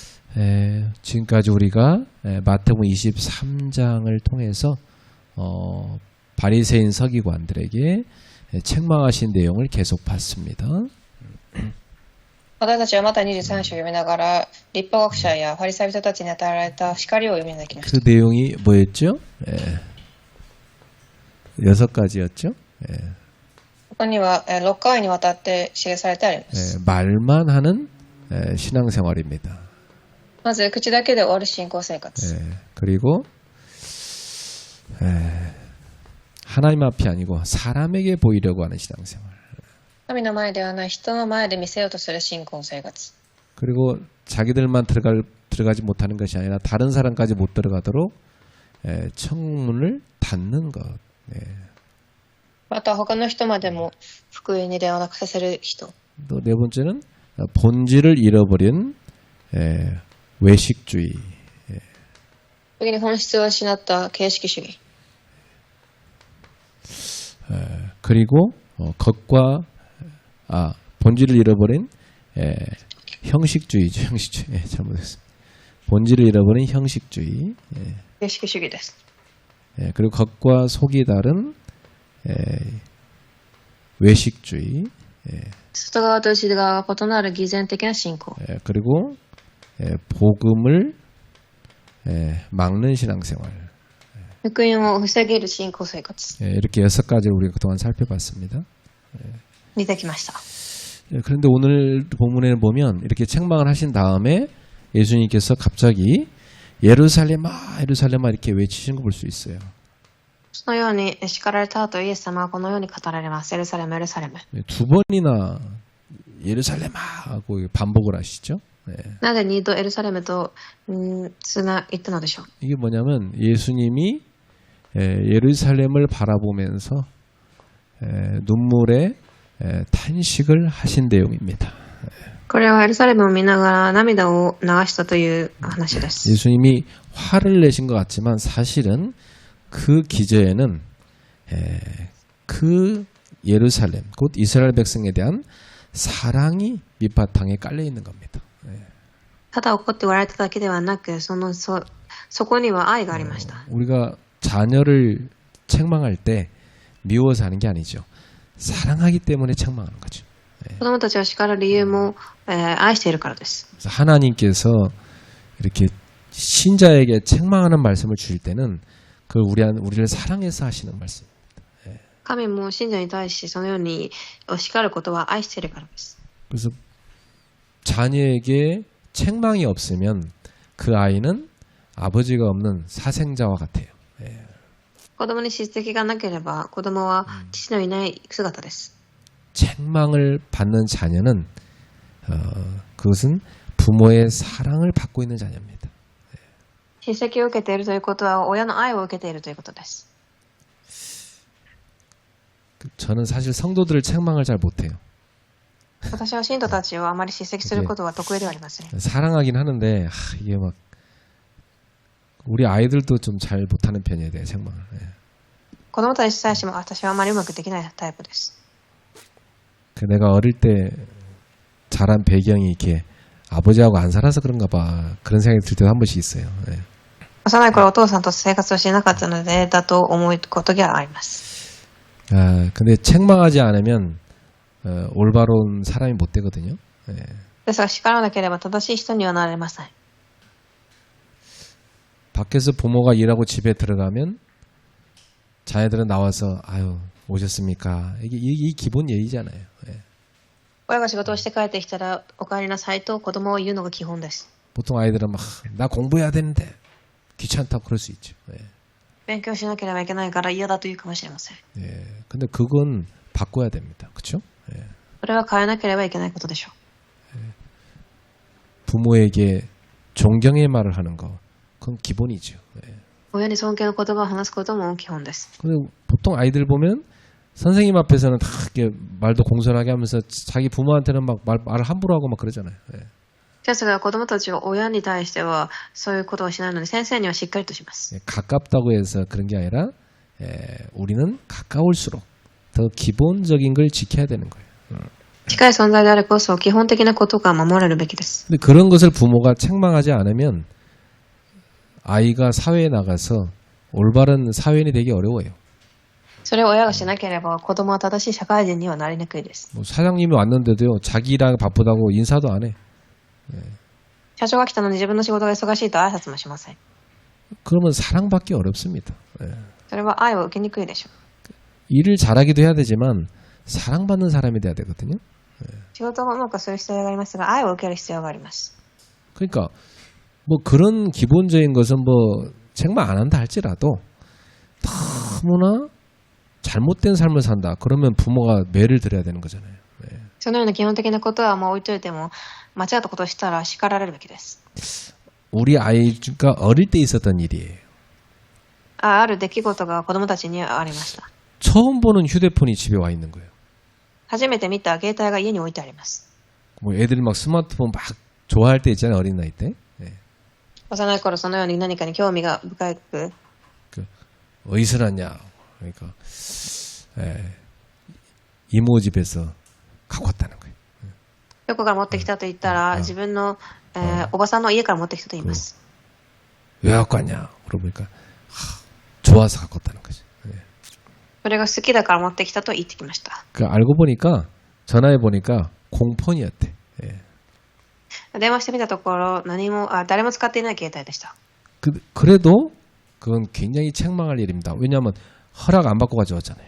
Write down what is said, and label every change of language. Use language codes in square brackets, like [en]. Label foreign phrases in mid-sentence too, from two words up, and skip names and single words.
[ko] 지금까지 우리가 마태복음 23장을 통해서 바리새인 서기관들에게 책망하신 내용을 계속 봤습니다. [ja] 私たちはマタイ23章を読みながら、立法学者やファリサイ人たちに与えられた叱りを読みなきました。 [ko] 그 내용이 뭐였죠? 6가지였죠? [ja] ここには6回にわたって記されてあります。 [ko] 말만 하는 신앙생활입니다. [ja] まず口だけで終わる信仰生活。 [ko] 그리고 하나님 앞이 아니고 사람에게 보이려고 하는 신앙생활. [ja] 神の前ではない人の前で見せようとする信仰生活。 [ko] 그리고 자기들만 들어가지 못하는 것이 아니라 다른 사람까지 못 들어가도록 청문을 닫는 것. [ja] また他の人までも福音に出会わなくさせる人。 [ko] 또 네 번째는 본질을 잃어버린 외식주의. [ja] 次に本質を失った形式主義。 [ko] 그리고 본질을 잃어버린 형식주의죠. 형식주의. 잘못했습니다. 본질을 잃어버린 형식주의. [ja] 形式主義です。 [ko] 그리고 겉과 속이 다른 외식주의. [ja] 外側と内側が異なる偽善的な信仰。 [ko] 그리고 복음을 막는 신앙생활. [ja] 福音を防げる信仰生活。 [ko] 이렇게 6가지를 우리가 그동안 살펴봤습니다. [ja] 見てきました。 [ko] 그런데 오늘 본문에 보면 이렇게 책망을 하신 다음에 예수님께서 갑자기 예루살렘아 예루살렘아 이렇게 외치시는 거 볼 수 있어요. [ja] そのように叱られた後、イエス様はこのように語られます。エルサレム、エルサレム。 [ko] 두 번이나 예루살렘아 하고 반복을 하시죠. [ja] なぜ2度エルサレムと言ったのでしょう。 [ko] 이게 뭐냐면 예수님이 예루살렘을 바라보면서 눈물에 탄식을 하신 내용입니다. [ja] これはエルサレムを見ながら涙を流したという話です。 [ko] 예수님이 화를 내신 것 같지만 사실은 그 기저에는 그 예루살렘, 곧 이스라엘 백성에 대한 사랑이 밑바탕에 깔려 있는 겁니다. [ja] ただ怒って笑えただけではなく、そこには愛がありました。 [ko] 우리가 자녀를 책망할 때 미워서 하는 게 아니죠. 사랑하기 때문에 책망하는 거죠. [ja] 子供たちを叱る理由も、愛しているからです。 [ko] 하나님께서 이렇게 신자에게 책망하는 말씀을 주실 때는 그 우리를 사랑해서 하시는 말씀. [ja] 神も信者に対しそのように叱ることは愛しているからです。 [ko] 그래서 자녀에게 책망이 없으면 그 아이는 아버지가 없는 사생자와 같아요. [ja] 子供に叱責がなければ子供は父のいない姿です。 [ko] 책망을 받는 자녀는 그것은 부모의 사랑을 받고 있는 자녀입니다. [ja] 叱責を受けているということは親の愛を受けているということです。 [ko] 저는 사실 성도들을 책망을 잘 못해요. [ja] 私は信徒たちをあまり叱責することは得意ではありません。 [ko] 사랑하긴 하는데 이게 막 우리 아이들도 좀 잘 못하는 편이에요, 내 책망을. [ja] 子供たちに対しても私はあまりうまくできないタイプです。 [ko] 내가 어릴 때 자란 배경이 이렇게 아버지하고 안 살아서 그런가 봐. 그런 생각이 들 때도 한 번씩 있어요. [ja] 幼い頃お父さんと生活をしていなかったのでだと思うことがあります。 [ko] 근데 책망하지 않으면 올바른 사람이 못 되거든요. [ja] ですが叱らなければ正しい人にはなれません。 [ko] 밖에서 부모가 일하고 집에 들어가면 자녀들은 나와서 아유 오셨습니까? 이게 기본 예의잖아요. [ja] 親が仕事をして帰ってきたらお帰りなさいと子供を言うのが基本です。 [ko] 보통 아이들은 막 나 공부해야 되는데 귀찮다고 그럴 수 있죠. [ja] 勉強しなければいけないから嫌だと言うかもしれません。 [ko] 근데 그건 바꿔야 됩니다. 그렇죠? [ja] それは変えなければいけないことでしょう。 [ko] 부모에게 존경의 말을 하는 거 그건 기본이죠. [ja] 親に尊敬の言葉を話すことも基本です。 [ko] 근데 보통 아이들 보면 선생님 앞에서는 다 이렇게 말도 공손하게 하면서 자기 부모한테는 막 말을 함부로 하고 막 그러잖아요. [ja] ですが子供たちは親に対してはそういうことをしないので先生にはしっかりとします。 [ko] 가깝다고 해서 그런 게 아니라 우리는 가까울수록 더 기본적인 걸 지켜야 되는 거예요. [ja] 近い存在であれこそ基本的なことが守られるべきです。 [ko] 근데 그런 것을 부모가 책망하지 않으면 아이가 사회에 나가서 올바른 사회인이 되기 어려워요. [ja] それを親がしなければ子供は正しい社会人にはなりにくいです。 [ko] 뭐 사장님이 왔는데도요, 자기랑 바쁘다고 인사도 안 해. [ja] 社長が来たのに自分の仕事が忙しいと挨拶もしません。 [ko] 그러면 사랑받기 어렵습니다. [ja] それは愛を受けにくいでしょう。 [ko] 일을 잘하기도 해야 되지만 사랑받는 사람이 돼야 되거든요. [ja] 仕事をうまくする必要がありますが、愛を受ける必要があります。 [ko] 그러니까 뭐 그런 기본적인 것은 뭐 책망 안 한다 할지라도 너무나 잘못된 삶을 산다. 그러면 부모가 매를 들어야 되는 거잖아요. [ja] そのような基本的なことはもう置いといても、間違ったことをしたら叱られるべきです。 [ko] 우리 아이가 어릴 때 있었던 일이에요. [ja] ある出来事が子供たちにありました。 [ko] 처음 보는 휴대폰이 집에 와 있는 거예요. [ja] 初めて見た携帯が家に置いてあります。 [ko] 뭐 애들이 막 스마트폰 막 좋아할 때 있잖아요. 어린 나이 때. [ja] 幼い頃そのように何かに興味が深く、 [ko] 어디서 났냐. 그러니까 이모 집에서 갖고 왔다는 거예요. [ja] どこから持ってきたと言ったら、自分の、おばさんの家から持ってきたと言います。 [ko] 왜 갖고 왔냐. 물어보니까 좋아서 갖고 왔다는 거지. [ja] それが好きだから持ってきたと言ってきました。 [ko] 그 알고 보니까 전화해 보니까 공폰이었대. [ja] 電話してみたところ、誰も使っていない携帯でした。 [ko] 그래도 그건 굉장히 책망할 일입니다. 왜냐하면 허락 안 받고 가져왔잖아요.